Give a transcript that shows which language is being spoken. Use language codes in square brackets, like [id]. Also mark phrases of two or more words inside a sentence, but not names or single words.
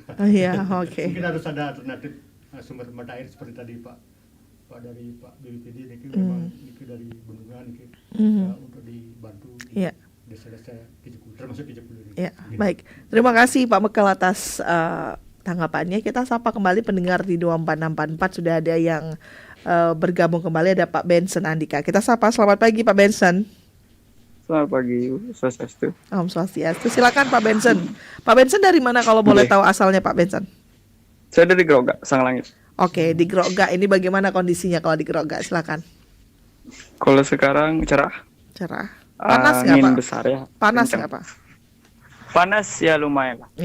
[id] Mungkin harus ada alternatif sumber mata air seperti tadi Pak dari Pak BPD, memang dari bendungan untuk dibantu di desa-desa TJ Kule, termasuk TJ Kule. Baik, terima kasih Pak Mekel atas tanggapannya. Kita sapa kembali pendengar di 24644, sudah ada yang bergabung kembali, ada Pak Benson Andika. Kita sapa, selamat pagi Pak Benson. Selamat pagi, Swastiastu. [ban] Om Swastiastu. [id] Silakan Pak Benson. Pak Benson dari mana kalau boleh tahu asalnya Pak Benson? Saya dari Grogak, Sanglangit. Oke, di Grogak ini bagaimana kondisinya kalau di Grogak? Silakan. Kalau sekarang cerah. Panas nggak Pak? Besar ya. Panas nggak Pak? Panas ya lumayan lah.